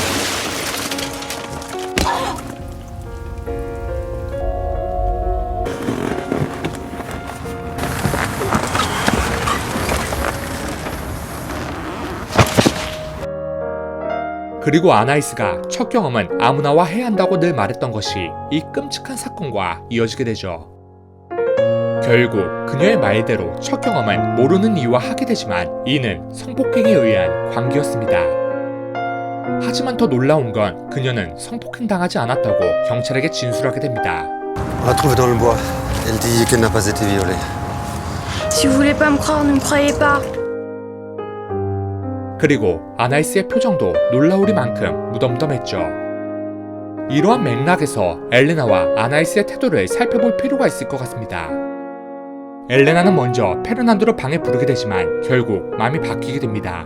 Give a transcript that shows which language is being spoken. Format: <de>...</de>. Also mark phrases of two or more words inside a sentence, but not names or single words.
<ko>그리고 아나이스가 첫 경험은 아무나와 해야 한다고 늘 말했던 것이 이 끔찍한 사건과 이어지게 되죠. 결국 그녀의 말대로 첫 경험은 모르는 이유와 하게 되지만 이는 성폭행에 의한 관계였습니다. 하지만 더 놀라운 건 그녀는 성폭행당하지 않았다고 경찰에게 진술하게 됩니다.</ko> <fr>On l'a trouvée dans le bois. Elle dit qu'elle n'a pas été violée. Si vous voulez pas me croire, ne me croyez pas.</fr> <ko>그리고 아나이스의 표정도 놀라우리만큼 무덤덤했죠. 이러한 맥락에서 엘레나와 아나이스의 태도를 살펴볼 필요가 있을 것 같습니다. 엘레나는 먼저 페르난도를 방에 부르게 되지만 결국 마음이 바뀌게 됩니다.</ko>